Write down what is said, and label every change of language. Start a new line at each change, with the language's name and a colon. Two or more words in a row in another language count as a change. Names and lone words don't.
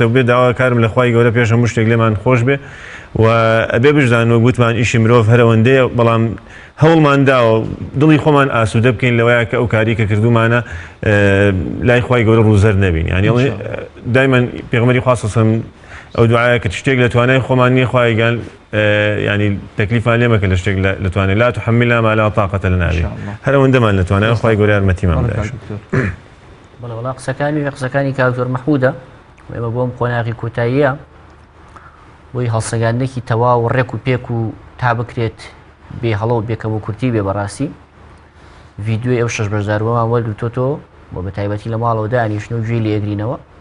Central Kurdish: بێ داواکارم لە خوای گەورە پێش هەموو شتێک لێمان خۆش بێ و ئەبێ بژدانەوە گوتمان ئیشی مرۆڤ هەرەوەندەیە بەڵام هەوڵمان داوە دڵی خۆمان ئاسوودە بکەین لەوەیە کە ئەو کاری کە کردومانە لای خوای گەورە ڕووزەر نەبین ینی دایمەن پێغەمبەری خوا سەڵ ئەو دوعایە کە شتێک لە توانای خۆمان نییە خوای گەل ینی تەکلیفان لێمەکە لە شتێک لە توانای
Arabic: لا تحملنا ما لا طاقة لنا به
Central Kurdish: هەرەوەندەمان لە توانای خوای گەورە یارمەتیمان بدات بەڵێ وڵا قسەکانی کاکتۆر مەحموودە ئێمە بۆم قۆناغی کۆتاییە بۆی هەڵسەنگاندنێکی تەواو و ڕێک و پێک و تا بکرێت بێ هەڵە و بێکەم و کورتی بێ بەڕاستی ڤیددیۆی ئەو 6 بەشداربووەمان وەرگرتۆتەوە بۆ بە تایبەتی لە ماڵەوە دانیشتن و گوێی لێگرینەوە